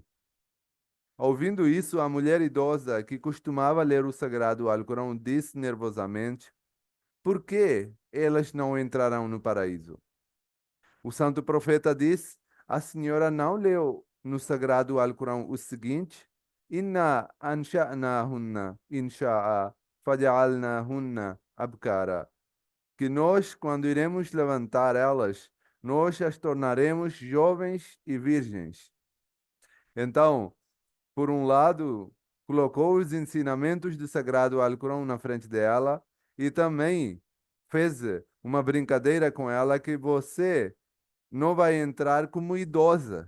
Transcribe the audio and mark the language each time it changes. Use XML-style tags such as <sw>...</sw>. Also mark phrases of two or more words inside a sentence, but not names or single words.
<pt>Ouvindo isso, a mulher idosa, que costumava ler o sagrado Alcorão, disse nervosamente: por que elas não entrarão no paraíso? O santo profeta disse: a senhora não leu no sagrado Alcorão o seguinte:</pt> <ar>إنا أنشأناهن إنشاء فجعلناهن أبكارا.</ar> <pt>Que nós, quando iremos levantar elas, nós as tornaremos jovens e virgens. Então, por um lado, colocou os ensinamentos do Sagrado Alcorão na frente dela e também fez uma brincadeira com ela que você não vai entrar como idosa.</pt>